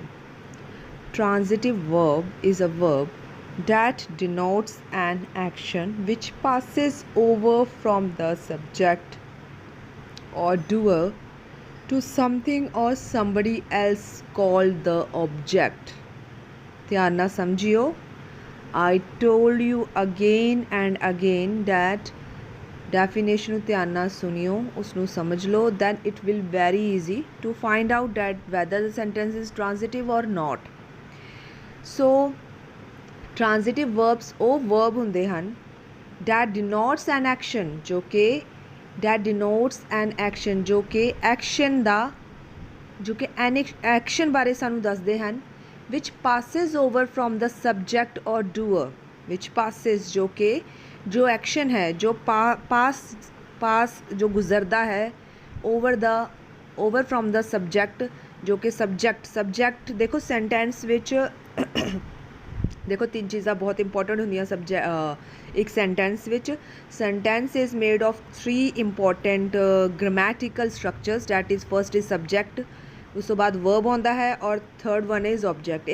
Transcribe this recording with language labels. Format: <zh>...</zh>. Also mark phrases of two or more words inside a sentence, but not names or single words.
<en>Transitive verb is a verb that denotes an action which passes over from the subject or doer to something or somebody else called the object.</en> <pa>ਧਿਆਨ ਨਾਲ ਸਮਝਿਓ.</pa> <en>I told you again and again that definition</en> <pa>ਨੂੰ ਧਿਆਨ ਨਾਲ ਸੁਣਿਓ, ਉਸਨੂੰ ਸਮਝ ਲਓ,</pa> <en>then it will very easy to find out that whether the sentence is transitive or not. So transitive verbs</en> <pa>ਉਹ verb ਹੁੰਦੇ ਹਨ</pa> <en>that denotes an action,</en> <pa>ਜੋ ਕਿ</pa> <en>that denotes an action,</en> <pa>ਜੋ ਕਿ ਐਕਸ਼ਨ ਦਾ ਜੋ ਕਿ ਐਕਸ਼ਨ ਬਾਰੇ ਸਾਨੂੰ ਦੱਸਦੇ ਹਨ.</pa> <en>which passes over from the subject or doer, which passes</en> <pa>ਜੋ ਕਿ ਜੋ ਐਕਸ਼ਨ ਹੈ ਜੋ ਪਾਸ ਜੋ ਗੁਜ਼ਰਦਾ ਹੈ</pa> <en>over from the subject,</en> <pa>ਜੋ ਕਿ ਸਬਜੈਕਟ ਦੇਖੋ ਸੈਂਟੈਂਸ ਵਿੱਚ ਦੇਖੋ ਤਿੰਨ ਚੀਜ਼ਾਂ ਬਹੁਤ ਇੰਪੋਰਟੈਂਟ ਹੁੰਦੀਆਂ ਇੱਕ ਸੈਂਟੈਂਸ ਵਿੱਚ.</pa> <en>sentence is made of 3 important grammatical structures, that is first is subject,</en> <pa>ਉਸ ਤੋਂ ਬਾਅਦ ਵਰਬ ਆਉਂਦਾ ਹੈ ਔਰ</pa> <en>third one is object.</en>